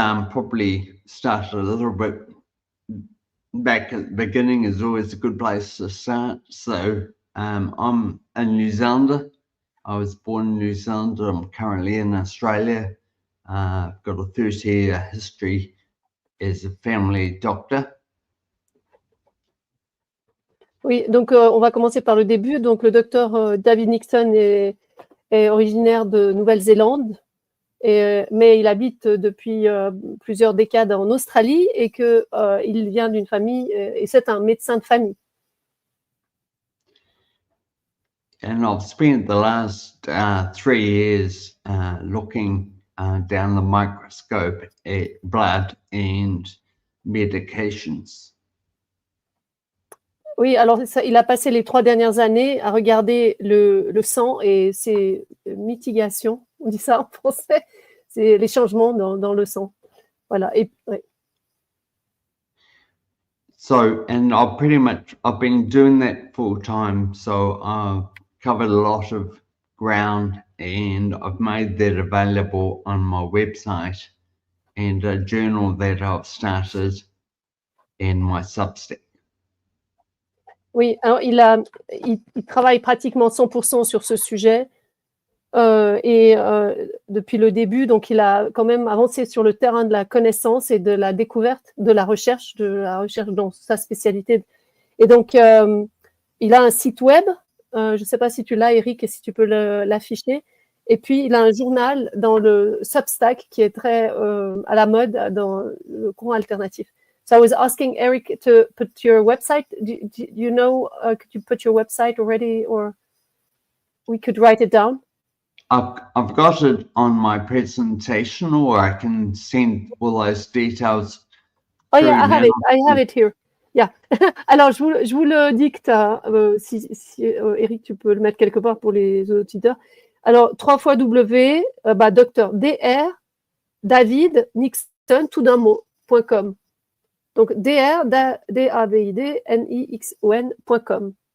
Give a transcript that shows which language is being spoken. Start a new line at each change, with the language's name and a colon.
English: Probably start a little bit back at the beginning is always a good place to start. So I'm a New Zealander. I was born in New Zealand. I'm currently in Australia. I've got a 30-year history as a family doctor.
French: Oui, donc on va commencer par le début. Donc le docteur David Nixon est originaire de Nouvelle-Zélande, mais il habite depuis plusieurs décades en Australie et qu'il vient d'une famille, et c'est un médecin de famille.
English: And I've spent the last 3 years looking down the microscope at blood and medications.
French: Oui, alors il a passé les 3 dernières années à regarder le sang et ses mitigations, on dit ça en français, c'est les changements dans le sang. Voilà. Et, ouais.
English: So, and I've been doing that full time, so I've covered a lot of ground and I've made that available on my website and a journal that I've started in my Substack.
French: Oui, alors il travaille pratiquement 100% sur ce sujet depuis le début, donc il a quand même avancé sur le terrain de la connaissance et de la découverte, de la recherche dans sa spécialité. Et donc, il a un site web, je ne sais pas si tu l'as, Eric, et si tu peux l'afficher. Et puis, il a un journal dans le Substack qui est très à la mode dans le courant alternatif.
English: So I was asking Eric to put your website. Do you know, could you put your website already, or we could write it down? I've got it on my presentation, or I can send all those details. Oh yeah, I have it here. Yeah.
French: Alors, je vous le dicte, si Eric, tu peux le mettre quelque part pour les auditeurs. Alors, 3 fois W, Dr Dr David Nixon, tout d'un mot, .com. Donc, DAVIDNIXON.com.